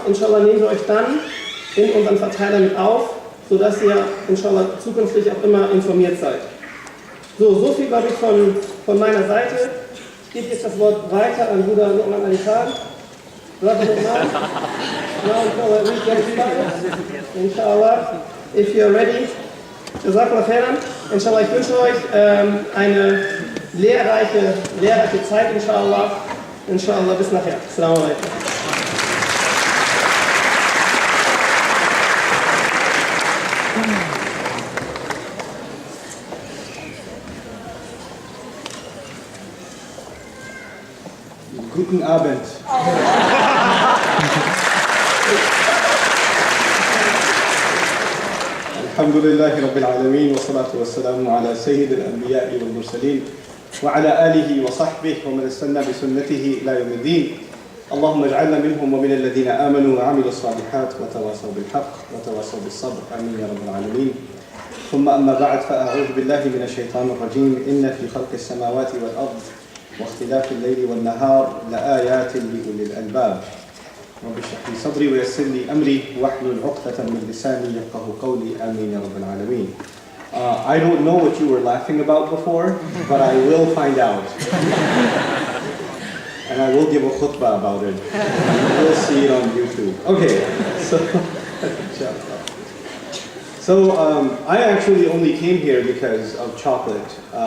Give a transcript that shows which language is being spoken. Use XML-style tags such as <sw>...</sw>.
<de>Inshallah nehmen wir euch dann in unseren Verteiler mit auf, sodass ihr inshallah zukünftig auch immer informiert seid. So viel, glaube ich, von meiner Seite. Ich gebe jetzt das Wort weiter an Bruder Nouman al-Khan.</de> <en>Brother Nouman, now we get started. Inshallah, if you're ready.</en> <ar>Jazakallah khairan.</ar> <de>Inshallah, ich wünsche euch eine lehrreiche Zeit, inshallah. Inshallah, bis nachher. Assalamu alaikum. Guten Abend.</de> <ar>الحمد لله رب العالمين والصلاة والسلام على سيد الأنبياء والمرسلين وعلى آله وصحبه ومن استنى بسنته إلى يوم الدين. اللهم اجعلنا منهم ومن الذين آمنوا وعملوا الصالحات وتواصوا بالحق وتواصوا بالصبر. آمين يا رب العالمين. ثم أما بعد فأعوذ بالله من الشيطان الرجيم. إن في خلق السماوات والأرض واختلاف الليل والنهار لآيات لأولي الألباب. رب اشرح لي صدري ويسر لي أمري واحلل عقدة من لساني يفقهوا قولي. آمين يا رب العالمين.</ar> <en>I don't know what you were laughing about before, but I will find out. And I will give a khutbah about it. We'll see it on YouTube. Okay, so I actually only came here because of chocolate.</en>